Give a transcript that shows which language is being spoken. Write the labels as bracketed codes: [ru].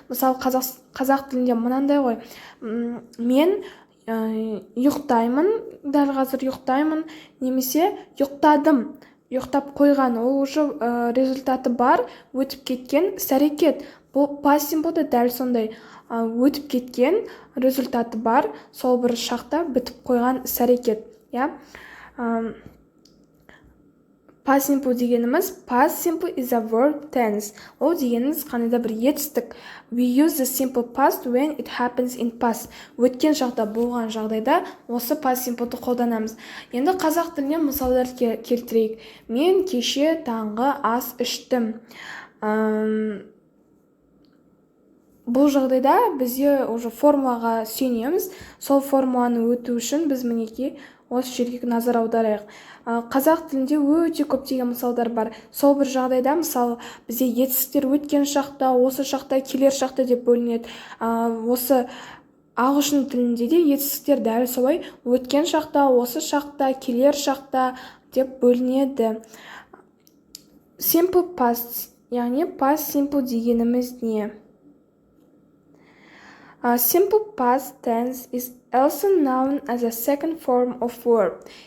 [kk] Мысалы, қазақ тілінде мынандай ғой. Мен ұйықтаймын, дәл қазір ұйықтаймын, немесе ұйықтадым. Ұйықтап қойған, ол [ru] уже результаты [kk] бар, өтіп кеткен іс-әрекет. Бұл past simple'да дәл сондай өтіп кеткен результаты бар, сол бір шақта бітіп қойған іс-әрекет. [en] Past simple [kk] дегеніміз, [en] past simple is a verb tense. [kk] Ол дегеніміз қандай да бір етістік. [en] We use the simple past when it happens in past. [kk] Өткен шақта болған жағдайда осы past simple'ды қолданамыз. Енді қазақ тіліне мысалдар келтірейік. Мен кеше таңғы ас іштім. Бұл жағдайда бізде [ru] уже [kk] формулаға сүйенеміз. Сол формуланы өту үшін біз мінекей осы жерге назар аударайық. Қазақ тілінде өте көптеген мысалдар бар. Сол бір жағдайда, мысалы, бізде етістіктер өткен шақта, осы шақта, келер шақта деп бөлінеді. Осы ағылшын тілінде де етістіктер дәл солай өткен шақта, осы шақта, келер шақта деп бөлінеді. Simple past, яғни [en] past simple [kk] дегеніміз не? [en] Simple past tense is also known as a second form of verb.